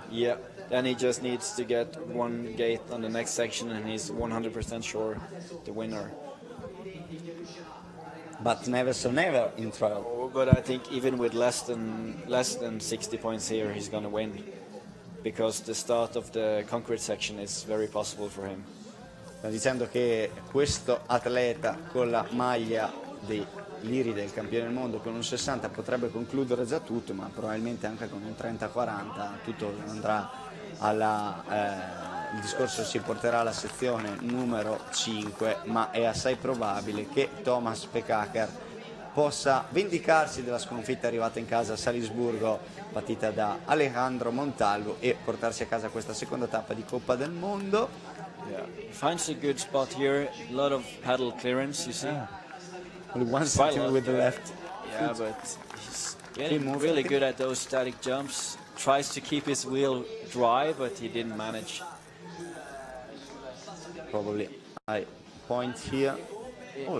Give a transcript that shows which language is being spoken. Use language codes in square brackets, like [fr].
[en] Yeah, then he just needs to get one gate on the next section and he's 100% sure the winner. But never say never in trial. But I think even with less than 60 points here, he's gonna win, because the start of the concrete section is very possible for him. [it] Sta dicendo che questo atleta con la maglia dei Liri del campione del mondo con un 60 potrebbe concludere già tutto, ma probabilmente anche con un 30-40 tutto andrà il discorso si porterà alla sezione numero 5, ma è assai probabile che Thomas Pekaker possa vendicarsi della sconfitta arrivata in casa a Salisburgo, partita da Alejandro Montalvo, e portarsi a casa questa seconda tappa di Coppa del Mondo. [en] Yeah. Finds a good spot here. A lot of paddle clearance, you see. Only one second with the left. Yeah, but he's getting really good at those static jumps. Tries to keep his wheel dry, but he didn't manage. Probably I point here. Oh,